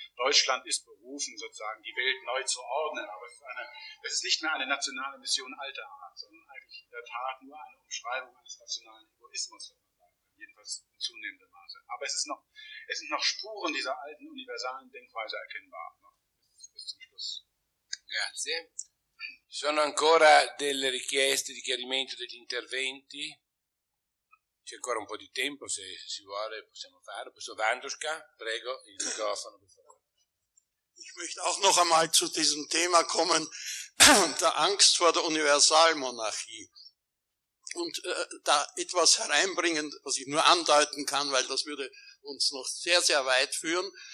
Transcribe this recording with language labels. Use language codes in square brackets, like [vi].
[de] Deutschland ist berufen, sozusagen die Welt neu zu ordnen, aber es ist nicht mehr eine nationale Mission alter Art, sondern eigentlich in der Tat nur eine Umschreibung eines nationalen Egoismus, wenn man sagen kann, jedenfalls in zunehmendem Maße. Aber es sind noch Spuren dieser alten universalen Denkweise erkennbar, noch bis zum Schluss. [it] Grazie. Sono ancora delle richieste di chiarimento degli interventi? C'è ancora un po' di tempo, se si vuole possiamo fare. Professor Wandruschka, prego, il microfono. [de] Ich möchte auch noch einmal zu diesem Thema kommen, der Angst vor der Universalmonarchie. Und da etwas hereinbringen, was ich nur andeuten kann, weil das würde uns noch sehr, sehr weit führen.